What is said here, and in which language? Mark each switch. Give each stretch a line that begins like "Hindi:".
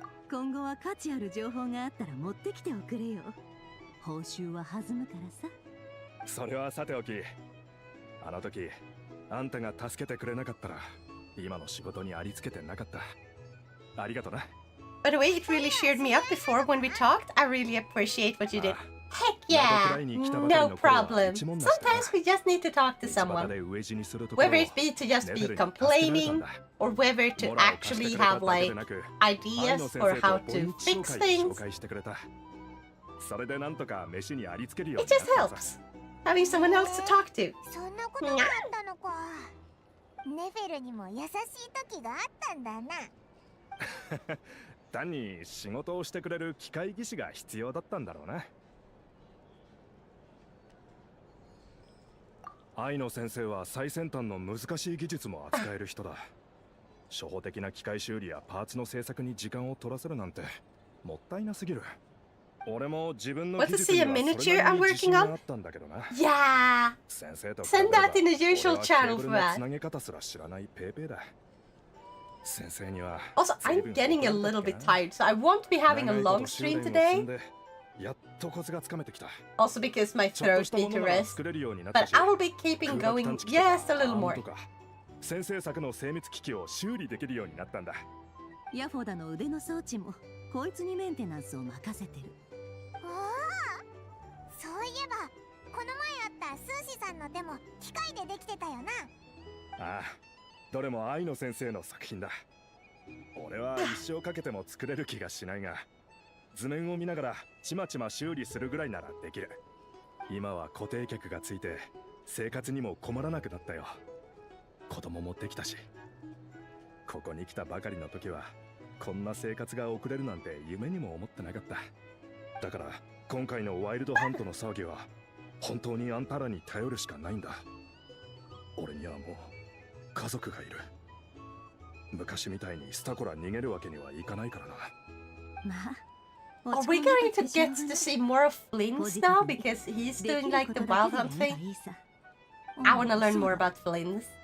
Japanese: 今後は価値ある情報があったら持ってきておくれよ。報酬は弾むからさ。それはさておき、あの時あんたが助けてくれなかったら今の仕事にありつけてなかった。ありがとな。
English: By the way, it really cheered me up before when we talked. I really appreciate what you did. Heck yeah! No problem. Sometimes we just need to talk to someone. Whether it be to just be complaining, or whether to actually have like ideas for how to fix things. It just helps. Having someone else to talk to.
Japanese: そんなことがあったのか。ネフェルにも優しい時があったんだな。単に仕事をしてくれる機械技師が必要だったんだろうな。愛の先生は最先端の難しい技術も扱える人だ。初歩的な機械修理やパーツの製作に時間を取らせるなんてもったいなすぎる。俺も自分の技術にはそれなりに自信があったんだけどな。
English: Yeah.
Japanese: 先生と
English: Send that in the usual channel for that.
Japanese: つなげ方すら知らないペーペーだ。先生には
English: Also, I'm getting a little bit tired, so I won't be having a long stream today.
Japanese: やっとコツがつかめてきた。
English: Also because my throat needs to rest. But I will be keeping going just a little more.
Japanese: 先生作の精密機器を修理できるようになったんだ。ヤフォダの腕の装置もこいつにメンテナンスを任せてる。おお、そういえばこの前あったスーシさんの手も機械でできてたよな。ああ、どれも愛の先生の作品だ。俺は一生かけても作れる気がしないが、図面を見ながらちまちま修理するぐらいならできる。今は固定客がついて生活にも困らなくなったよ。子供もできたし。ここに来たばかりの時はこんな生活が送れるなんて夢にも思ってなかった。だから今回のワイルドハントの騒ぎは本当にあんたらに頼るしかないんだ。俺にはもう家族がいる。昔みたいにスタコラ逃げるわけにはいかないからな。まあ。
English: Are we going to get to see more of Flynn's now? Because he's doing like the wild hunt thing? I want to learn more about Flynn's.